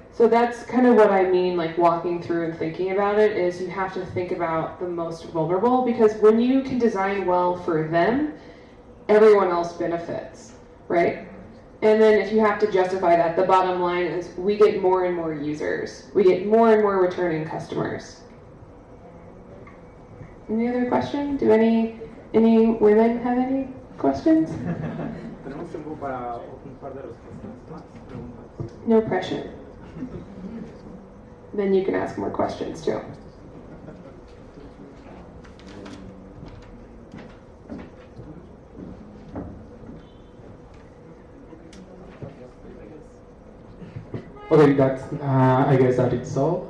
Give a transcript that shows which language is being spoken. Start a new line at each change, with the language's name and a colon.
English: So that's kind of what I mean, like walking through and thinking about it, is you have to think about the most vulnerable, because when you can design well for them, everyone else benefits, right? And then if you have to justify that, the bottom line is we get more and more users. We get more and more returning customers. Any other question? Do any women have any questions?
Spanish: Tenemos tiempo para un par de respuestas más, preguntas.
English: No pressure. Then you can ask more questions too. Okay, that's. I guess that it's all.